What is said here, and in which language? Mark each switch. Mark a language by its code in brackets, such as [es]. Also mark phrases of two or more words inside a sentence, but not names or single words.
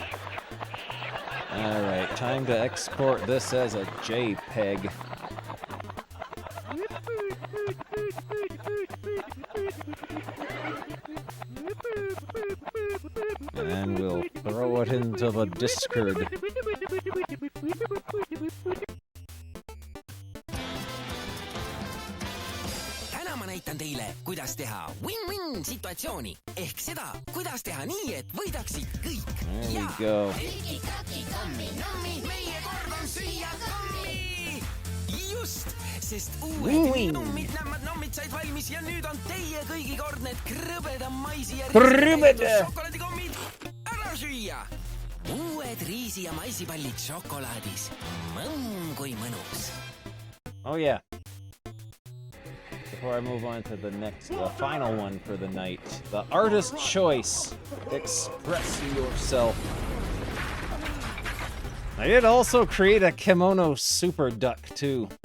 [en] All right, time to export this as a JPEG. And we'll throw it into the Discord. [et] Täna ma näitan teile, kuidas teha win-win situatsiooni. Ehk seda, kuidas teha nii, et võidaksid kõik. [en] There we go. [et] Tiki-taki, kammi-nammi, meie kord on süüa kammi. just, sest uued nummid said valmis ja nüüd on teie kõigi kord need krõbeda maisi ja šokolaadikommid ära süüa. Uued riisi- ja maisipallid šokolaadis. Kui mõnus. [en] Oh yeah. Before I move on to the final one for the night, the artist choice. Express yourself. I did also create a kimono super duck too.